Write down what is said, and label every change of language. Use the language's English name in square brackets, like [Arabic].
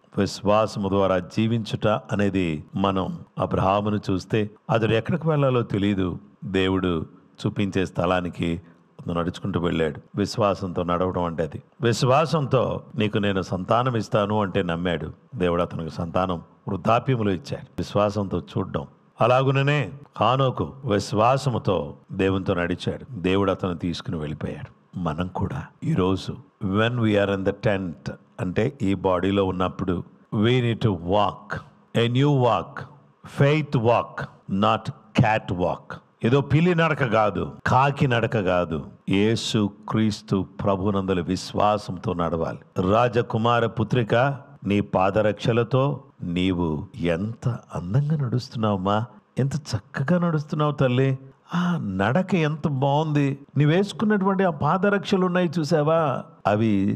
[Telugu] విశ్వాసము ద్వారా జీవించుట అనేది, మనం అబ్రహామును చూస్తే అతడు ఎక్కడికి వెళ్ళాలో తెలియదు, దేవుడు చూపించే స్థలానికి నడుచుకుంటూ వెళ్ళాడు. విశ్వాసంతో నడవడం అంటే అది. విశ్వాసంతో నీకు నేను సంతానం ఇస్తాను అంటే నమ్మాడు. దేవుడు అతనికి సంతానం వృద్ధాప్యములు ఇచ్చాడు. విశ్వాసంతో చూడడం. అలాగుననే హానోకు విశ్వాసముతో దేవునితో నడిచాడు. దేవుడు అతను తీసుకుని వెళ్ళిపోయాడు. మనం కూడా ఈరోజు [English] when we are in the tent [Telugu] అంటే ఈ బాడీలో ఉన్నప్పుడు [English] we need to walk a new walk, faith walk, not cat walk. [Telugu] ఏదో పిల్లి నడక కాదు, కాకి నడక కాదు, యేసు క్రీస్తు ప్రభునందలి విశ్వాసంతో నడవాలి. రాజకుమార పుత్రిక, నీ పాదరక్షలతో నీవు ఎంత అందంగా నడుస్తున్నావమ్మా, ఎంత చక్కగా నడుస్తున్నావు తల్లి, ఆ నడక ఎంత బాగుంది, నీవేసుకున్నటువంటి ఆ పాదరక్షలు ఉన్నాయి చూసావా, అవి